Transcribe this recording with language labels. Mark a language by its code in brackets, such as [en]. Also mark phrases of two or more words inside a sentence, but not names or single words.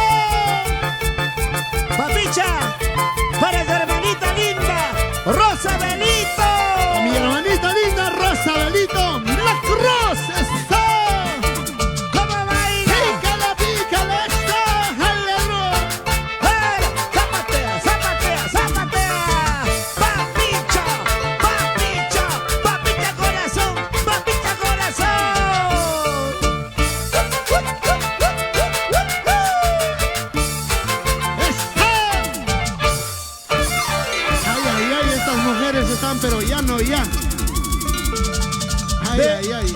[es] papicha, para tu hermanita linda, Rosa Belito. Mi hermanita linda Rosa Belito, Black Rose, ¡eso! ¿Cómo baila? Pícala, ¡eso! ¡Alegro! Zapatea, zapatea, zapatea. Papicha, papicha, papicha corazón, papicha corazón. ¡Eso! Ay, ay, ay, estas mujeres están, pero ya no, ya. Ay, ay, ay.